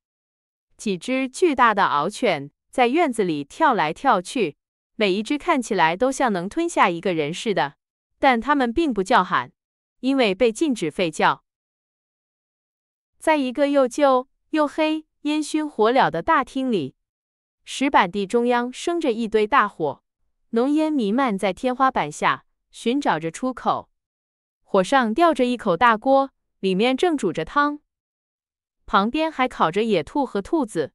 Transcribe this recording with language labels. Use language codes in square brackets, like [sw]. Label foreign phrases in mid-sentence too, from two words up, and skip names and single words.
[zh] 幾隻巨大的獒犬在院子裡跳來跳去，每一隻看起來都像能吞下一個人似的，但它們並不叫喊，因為被禁止吠叫。在一個又舊又黑、煙燻火燎的大廳裡，石板地中央生着一堆大火，濃煙彌漫在天花板下，尋找着出口。火上吊着一口大鍋，裡面正煮着湯，旁邊還烤着野兔和兔子。